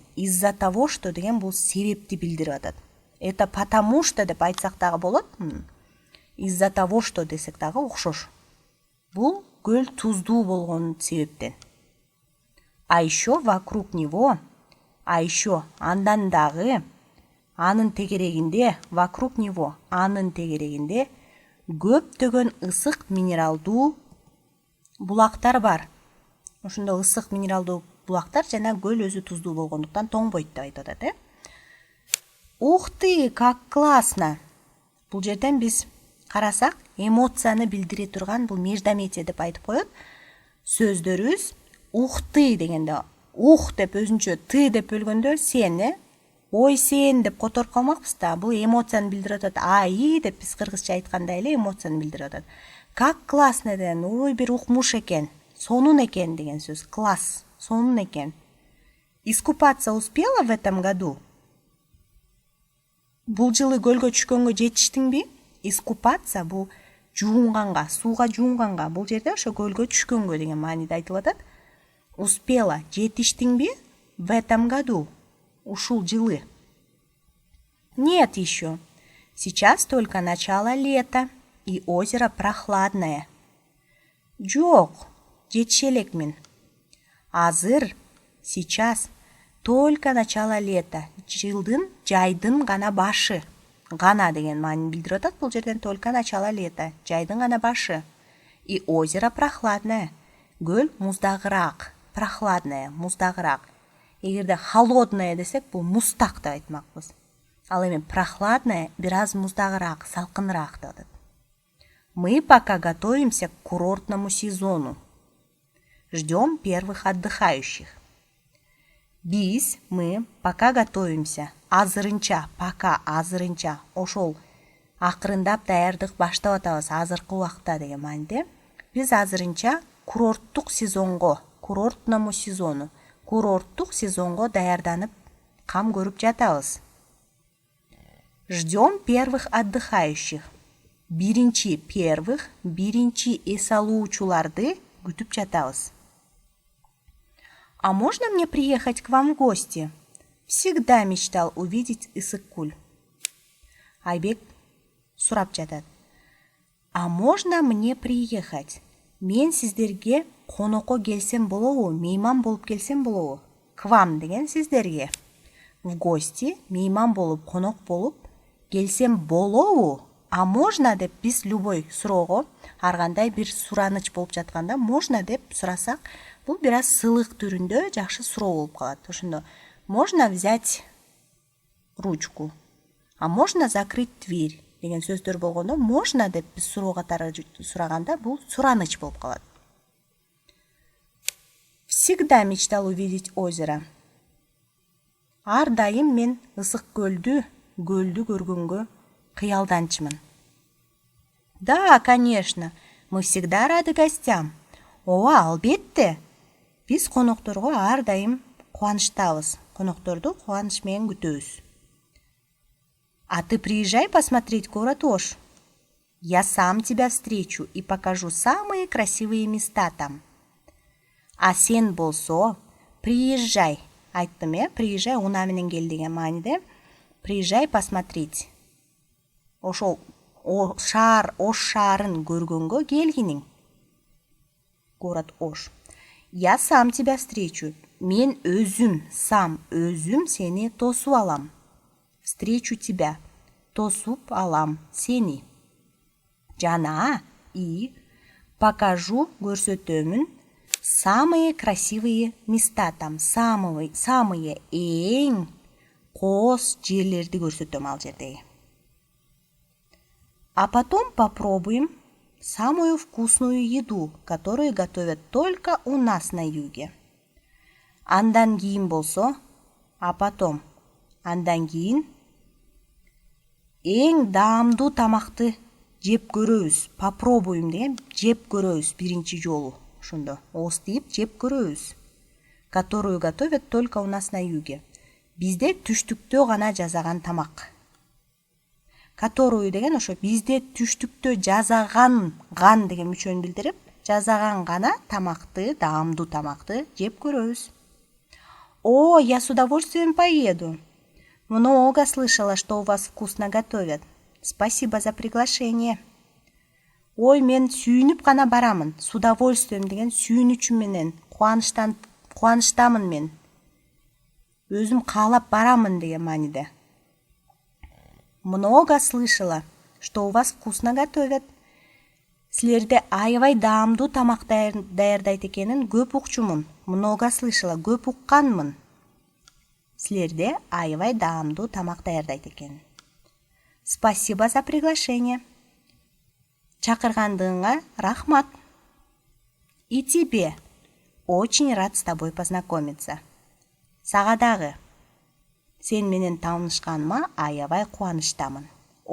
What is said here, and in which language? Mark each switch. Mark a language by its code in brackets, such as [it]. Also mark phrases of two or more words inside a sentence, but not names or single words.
[ru] Из-за того, что [ky] деген бул себепти билдирип атат. [ru] Это потому что [ky] деп айтсак дагы болот. [ru] Из-за того, что [ky] десек дагы окшош. Бул көл туздуу болгон себептен. [ru] А еще вокруг него, [ky] андан дагы, анын тегерегинде, [ru] вокруг него, [ky] анын тегерегинде көптөгөн ысык минералдуу булактар бар. Ошондо ысык минералдуу булактар жана көл өзү туздуу болгондуктан тоңбойт деп айтып атат, [ru] Ух ты, как классно! [ky] Бул жерден биз карасак, эмоцияны билдире турган бул междометие деп айтып коет. Сөздөрүбүз [ru] ух ты [ky] дегенде, ух деп өзүнчө, ты деп бөлгөндө сен, ой сен деп которуп калмакпыз да. Бул эмоцияны билдирип атат. Ай деп биз кыргызча айткандай эле эмоцияны билдирип атат. [ru] Как классно [ky] деген, ой бир укмуш экен. сонун экен деген сөз. Класс, сонун экен. [ru] Искупаться успела в этом году? [ky] Бул жылы көлгө түшкөнгө жетиштиңби? Искупаться бул жуунганга, сууга жуунганга. Бул жерде ошо көлгө түшкөнгө деген мааниде айтылып атат. [ru] Успела, жетиштиңби? В этом году. [ky] Ушул жылы. [ru] Нет еще. Сейчас только начало лета, и озеро прохладное. [ky] Жок, жетише элекмин. Азыр, [ru] сейчас, только начало лета. [ky] Жылдын, жайдын гана башы. Гана деген маанини билдирип атат бул жерден, [ru] только начало лета. [ky] Жайдын гана башы. [ru] И озеро прохладное. [ky] Көл муздагыраак. Прохладное, муздагыраак. Эгерде холодное десек, бул мустак деп айтмакпыз. Ал эми прохладное, бираз муздагыраак, салкыныраак деп атат. [ru] Мы пока готовимся к курортному сезону. Ждем первых отдыхающих. Мы пока готовимся. [ky] Азырынча, пока азырынча. Ошол акырындап даярдык баштап атабыз азыркы убакта деген мааниде. Биз азырынча курорттук сезонго, [ru] курортному сезону, [ky] курорттук сезонго даярданып кам көрүп жатабыз. [ru] Ждем первых отдыхающих. [ky] Биринчи эс алуучуларды күтүп жатабыз. [ru] А можно мне приехать к вам в гости? Всегда мечтал увидеть Ысык-Куль. Айбек [ky] сурап жатат. [ru] А можно мне приехать? [ky] Мен сиздерге конокко келсем болобу, мейман болуп келсем болобу? [ru] К вам [ky] деген сиздерге. [ru] В гости, [ky] мейман болуп, конок болуп келсем болобу? [ru] А можно [ky] деп биз любой суроого, ар кандай бир сураныч болуп жатканда можно деп сурасак, бул бир аз сыйлык түрүндө жакшы суроо болуп калат. Ошондо [ru] можно взять ручку, а можно закрыть дверь [ky] деген сөздөр болгондо можно деп биз суроо катары сураганда бул сураныч болуп калат. [ru] Всегда мечтал увидеть озеро. [ky] Ар дайым мен ысык көлдү көргөнгө кыялданчымын. [ru] Да, конечно, мы всегда рады гостям. [ky] Ооба, албетте. Биз конокторго ар дайым кубанычтабыз. Конокторду кубаныч менен күтөбүз. [ru] А ты приезжай посмотреть город Ош. Я сам тебя встречу и покажу самые красивые места там. [ky] А сен болсо, приезжай. Айттым, приезжай, уна менен кел деген мааниде. [ru] Приезжай посмотреть. [ky] Ошол Ош шаарын көргөнгө келгиниң. [ru] Город Ош. Я сам тебя встречу. [ky] Мен өзүм сени тосуп алам. [ru] Встречу тебя. [ky] Тосуп алам сени. [ru] Жана и покажу, көрсөтөмүн, самые красивые места там. [ky] Самые эң кооз жерлерди көрсөтөм ал жердеги. [ru] А потом попробуем самую вкусную еду, которую готовят только у нас на юге. [ky] Андан кийин болсо, [ru] а потом, [ky] андан кийин эң даамдуу тамакты жеп көрөбүз. Попробуем деген жеп көрөбүз биринчи жолу. Ошондо ооз тийип жеп көрөбүз. [ru] Которую готовят только у нас на юге. [ky] Бизде түштүктө гана жазаган тамак. Которую деген ошо бизде түштүктө жазаган ган деген мүчөнү билдирип, жазаган гана тамакты, даамдуу тамакты жеп көрөбүз. [ru] О, я с удовольствием поеду. Много слышала, что у вас вкусно готовят. Спасибо за приглашение. [ky] Ой, мен сүйүнүп гана барамын. [ru] С удовольствием [ky] деген сүйүнүчү менен, кубанычтамын мен. Өзүм каалап барамын деген мааниде. [ru] Много слышала, что у вас вкусно готовят. [ky] Силерде аябай даамдуу тамак даярдайт экенин көп укчумун. [ru] Много слышала, [ky] көп укканмын. Силерде аябай даамдуу тамак даярдайт экен. [ru] Спасибо за приглашение. [ky] Чакыргандыгыңа рахмат. [ru] И тебе. Очень рад с тобой познакомиться. [ky] Сага дагы. Сен менен таанышканыма аябай кубанычтамын.